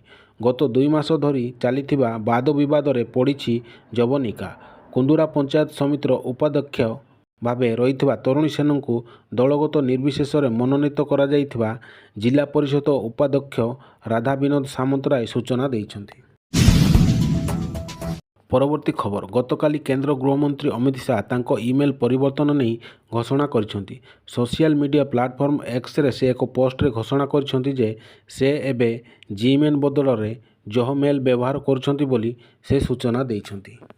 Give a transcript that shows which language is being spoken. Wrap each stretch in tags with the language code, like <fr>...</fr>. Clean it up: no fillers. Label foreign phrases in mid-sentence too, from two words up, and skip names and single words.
<or>ଗତ 2 ମାସ ଧରି ଚାଲିଥିବା ବାଦ ବିବାଦରେ ପଡ଼ିଲା ଯବନିକା। କୁନ୍ଦୁରା ପଞ୍ଚାୟତ ସମିତିର ଉପାଧ୍ୟକ୍ଷ ଭାବେ ରହି ତରୁଣୀ ସେନଙ୍କୁ ଦଳଗତ ନିର୍ବିଶେଷ ମନୋନୀତ କରା ଯାଇଥିବା ଜିଲ୍ଲା ପରିଷଦ ଉପାଧ୍ୟକ୍ଷ ରାଧା ବିନୋଦ ସାମନ୍ତରାୟ ସୂଚନା ଦେଇଛନ୍ତି। ପରବର୍ତ୍ତୀ ଖବର ଗତକାଲି କେନ୍ଦ୍ର ଗୃହମନ୍ତ୍ରୀ ଅମିତ ଶାହ ତାଙ୍କ ଇମେଲ ପରିବର୍ତ୍ତନ ନେଇ ଘୋଷଣା କରିଛନ୍ତି।</or> <en>social media platform</en> <or>ଏକ୍ସରେ ସେ ଏକ ପୋଷ୍ଟରେ ଘୋଷଣା କରିଛନ୍ତି ଯେ ସେ ଏବେ ଜିମେଲ ବଦଳରେ ଜୋହମେଲ ବ୍ୟବହାର କରୁଛନ୍ତି ବୋଲି ସେ ସୂଚନା ଦେଇଛନ୍ତି।</or>